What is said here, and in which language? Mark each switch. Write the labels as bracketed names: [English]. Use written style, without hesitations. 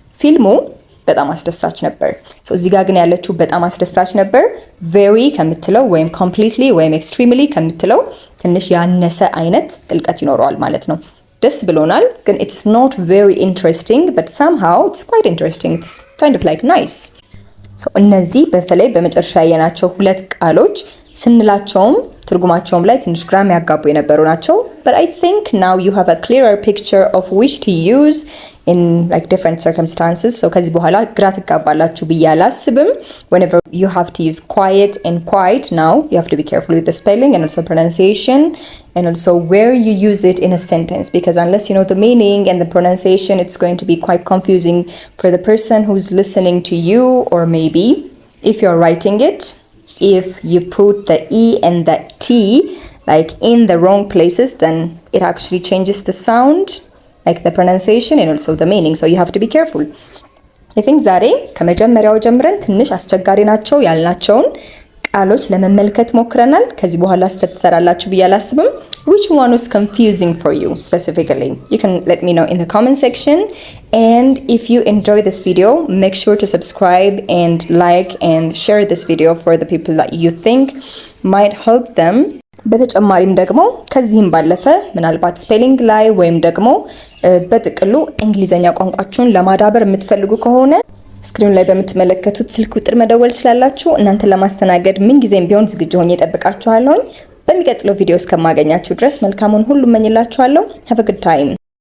[Amharic] ፊልሙ በጣም አስደሳች ነበር። so እዚህ ጋር ግን ያለችው በጣም አስደሳች ነበር very ከምትለው ወይም completely ወይም extremely ከምትለው ትንሽ ያነሰ አይነት ጥልቀት ይኖረዋል ማለት ነው። ደስ ብሎናል ግን [English] it's not very interesting, but somehow it's quite interesting. It's kind of like nice. so [Amharic] እነዚህ በተለይ በመጨረሻ ያየናቸው ሁለት ቃሎች ስንላቸውም ትርጉማቸውም ላይ ትንሽ ግራም ያጋቡ የነበሩ ናቸው። [English] but I think now you have a clearer picture of which to use in like different circumstances. so [Amharic] ከዚህ በኋላ ግራ ትጋባላችሁ ብዬ አላስብም። [English] whenever you have to use quiet and quiet, now you have to be careful with the spelling and also pronunciation and also where you use it in a sentence, because unless you know the meaning and the pronunciation, it's going to be quite confusing for the person who's listening to you, or maybe if you're writing it, if you put the E and the T like in the wrong places, then it actually changes the sound, like the pronunciation and also the meaning. So you have to be careful. [Amharic] I think ዛሬ ከመጀመሪያው ጀምረን ትንሽ አስቸጋሪ ናቸው ያልናቸውን ቃሎች ለመመልከት ሞክረናል። ከዚህ በኋላ ስተትሰራላችሁ ብዬ አላስብም። [English] Which one was confusing for you specifically? You can let me know in the comment section. And if you enjoy this video, make sure to subscribe and like and share this video for the people that you think might help them. [Amharic] በተጨማሪም ደግሞ ከዚህም ባለፈ ምናልባት ስፔሊንግ ላይ ወይም ደግሞ በጥቅሉ እንግሊዘኛ ቋንቋችሁን ለማዳበር የምትፈልጉ ከሆነ ስክሪን ላይ በምትመለከቱት ስልክ ቁጥር መደወል ስላላችሁ እናንተን ለማስተናገድ ምን ጊዜም ቢሆን ዝግጁ ሆኜ እጠብቃችኋለሁ። በሚቀጥለው ቪዲዮ እስከማገኛችሁ ድረስ መልካሙን ሁሉ እመኝላችኋለሁ። [English] Have a good time.